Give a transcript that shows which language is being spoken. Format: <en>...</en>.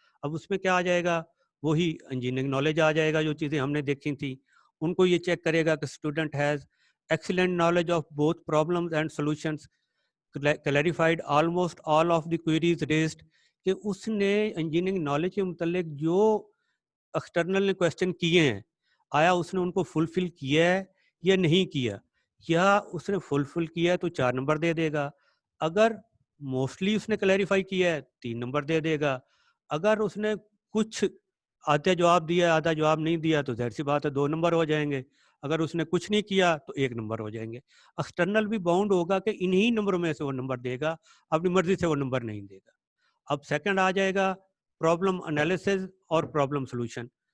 <ur>اب اس میں کیا آ جائے گا؟ وہی انجینئرنگ نالج آ جائے گا، جو چیزیں ہم نے دیکھی تھیں ان کو یہ چیک کرے گا کہ</ur> <en>student has excellent knowledge of both problems and solutions, clarified almost all of the queries raised,</en> <ur>کہ اس نے انجینئرنگ نالج کے متعلق جو ایکسٹرنل نے کویشچن کیے ہیں آیا اس نے ان کو فلفل کیا ہے یا نہیں کیا. یا اس نے فلفل کیا ہے تو 4 نمبر دے دے گا، اگر موسٹلی اس نے کلیریفائی کیا ہے 3 نمبر دے دے گا. اگر اس نے کچھ آدھا جواب دیا آدھا جواب نہیں دیا تو ظاہر سی بات ہے 2 نمبر ہو جائیں گے. اگر اس نے کچھ نہیں کیا تو 1 نمبر ہو جائیں گے. ایکسٹرنل بھی باؤنڈ ہوگا کہ انہی نمبروں میں سے وہ نمبر دے گا, اپنی مرضی سے وہ نمبر نہیں دے گا. اب سیکنڈ آ جائے گا پرابلم انالیسز اور پرابلم سولوشن.</ur>